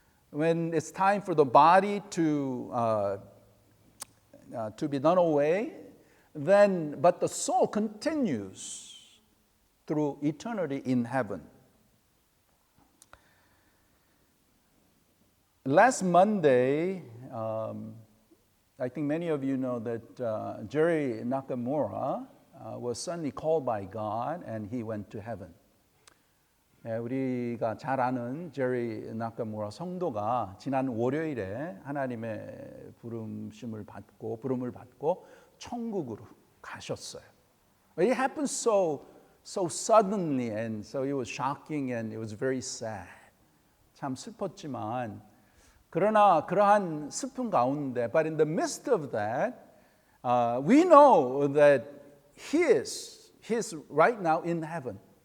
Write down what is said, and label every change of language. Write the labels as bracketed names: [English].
[English] When it's time for the body to be done away, but the soul continues through eternity in heaven. Last Monday, I think many of you know that Jerry Nakamura was suddenly called by God and he went to heaven. [Korean] 우리가 잘 아는 제리 나카무라 성도가 지난 월요일에 하나님의 부름을 받고 천국으로 가셨어요. [English] It happened so suddenly and so it was shocking and it was very sad. [Korean] 참 슬펐지만 그러나 그러한 슬픔 가운데, [English] but in the midst of that, we know that he is right now in heaven.